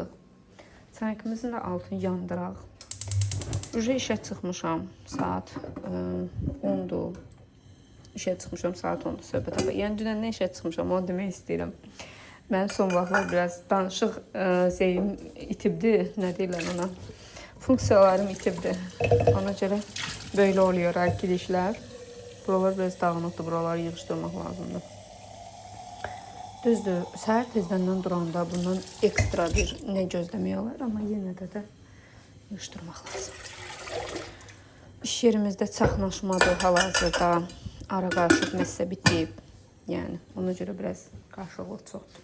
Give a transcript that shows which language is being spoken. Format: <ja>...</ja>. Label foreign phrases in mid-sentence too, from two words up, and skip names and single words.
<az>Çaykımızın da altını yandıraq. Uje işə çıxmışam, saat 10-dur. İşə çıxmışam saat 10-da söhbət apar. Yəni dünəndən işə çıxmışam, onu demək istəyirəm. Mənim son vaxtlar biraz danışıq zeyim itibdi, nə deyirlər ona. Funksiyalarım itibdi. Ona görə</az> <tr>böyle oluyor arkadaşlar.</tr> <az>Buralar biraz dağınıqdır, buraları yığışdırmaq lazımdır. Düzdür, səhər tezdəndən duranda bundan ekstra bir nə gözləmək olar, amma yenə də yığışdırmaq lazımdır. İş yerimizdə çaxnaşmadır hal-hazırda. Ara qarışıq məsələ bitib. Yəni, ona görə biraz qarşılıq çoxdur.</az>